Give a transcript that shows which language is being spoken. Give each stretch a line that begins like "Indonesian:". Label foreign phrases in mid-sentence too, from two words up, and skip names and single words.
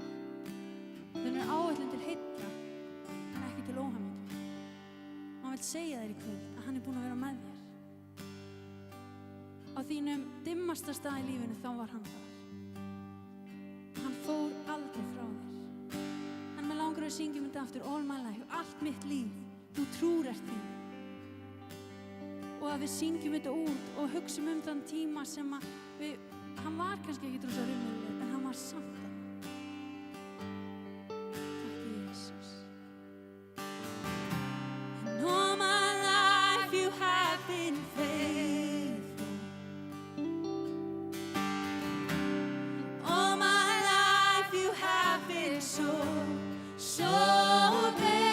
Icelandic: Hann hefur áætlun til heilla en ekki til óhamingju. Hann vill segja þér í kvöld að hann er búinn að vera með þér. Á þínum dimmasta stað í lífinu þá var hann þar. Hann fór aldrei frá þér. En mig langar að syngja þetta aftur,
English: all my life,
Icelandic: allt mitt líf, þú trúir eftir því. Og að við syngjum þetta út og hugsum þann tíma sem að hann var kannski ekki rosa raunverulegur, en hann var samt það. Takk Jesus.
English: And all my life you have been faithful. All my life you have been so good.